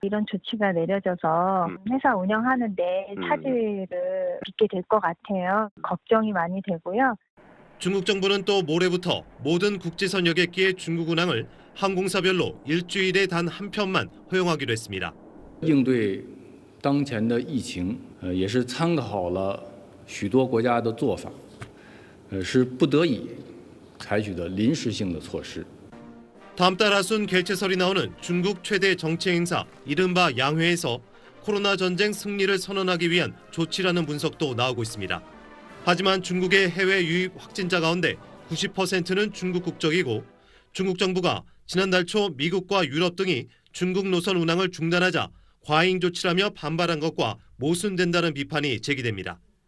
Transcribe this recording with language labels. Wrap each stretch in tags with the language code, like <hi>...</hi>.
<ko>이런 조치가 내려져서 회사 운영하는데 차질을 빚게 될 것 같아요. 걱정이 많이 되고요. 중국 정부는 또 모레부터 모든 국제선 여객기의 중국 운항을 항공사별로 일주일에 단 한 편만 허용하기로 했습니다.</ko> <zh>应对当前的疫情，也是参考了许多国家的做法，是不得已采取的临时性的措施。</zh> <ko>다음 달 하순 개최설이 나오는 중국 최대 정치 행사 이른바 양회에서 코로나 전쟁 승리를 선언하기 위한 조치라는 분석도 나오고 있습니다. 하지만 중국의 해외 유입 확진자 가운데 90%는 중국 국적이고 중국 정부가 지난달 초 미국과 유럽 등이 중국 노선 운항을 중단하자 과잉 조치라며 반발한 것과 모순된다는 비판이 제기됩니다.</ko>